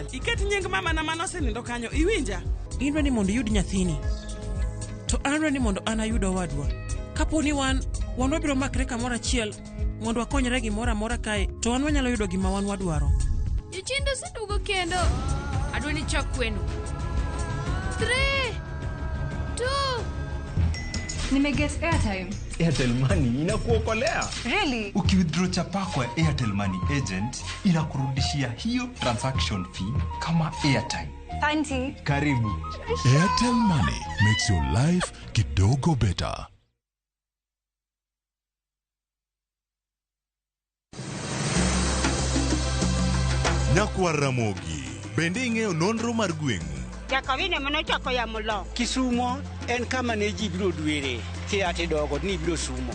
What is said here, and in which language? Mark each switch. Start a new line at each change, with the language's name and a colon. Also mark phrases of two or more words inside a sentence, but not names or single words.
Luo (Kenya and Tanzania): Iket nying mama na manose nindo kanyo. Iwinja? Inwa ni mondo yud nyathini. To anwa ni mondo ana yudo wadwa. Kapo ni wan wabiro makre kamoro achiel mondo akonyre gimoro amora kae to wan wanyalo yudo gima wan wadwaro. Jochindo setugo kendo. Adwa ni chak kwenu. 3 2
Swahili: Nimeget airtime. Airtel Money inakuokolea.
English: Really?
Swahili: Ukiwithdraw chapa kwa Airtel Money agent inakurudishia hiyo
English: transaction fee
Swahili: kama airtime. Asante. Karibu.
English: Airtel Money makes your life kidogo better.
Luo (Kenya and Tanzania): Nyakwar Ramogi bende ing'eyo nonro mar gweng'u. Jakawine mano chako ya mulo. Kisumo en kama ne ji biro dwere. Ati dogo ni biro sumo.